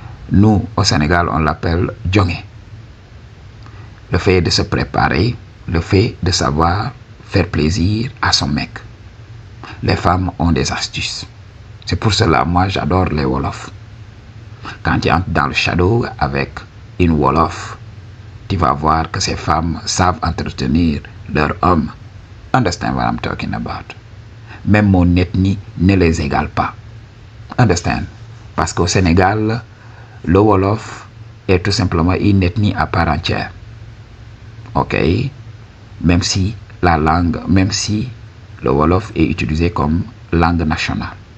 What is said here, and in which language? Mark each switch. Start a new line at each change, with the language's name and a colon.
French: Nous, au Sénégal, on l'appelle djongé. Le fait de se préparer, le fait de savoir faire plaisir à son mec. Les femmes ont des astuces. C'est pour cela, moi, j'adore les Wolofs. Quand tu entres dans le shadow avec une Wolof, tu vas voir que ces femmes savent entretenir leur homme.
English: Understand what I'm talking about?
French: Même mon ethnie ne les égale pas.
English: Understand?
French: Parce qu'au Sénégal, le Wolof est tout simplement une ethnie à part entière. Ok? Même si le Wolof est utilisé comme langue nationale.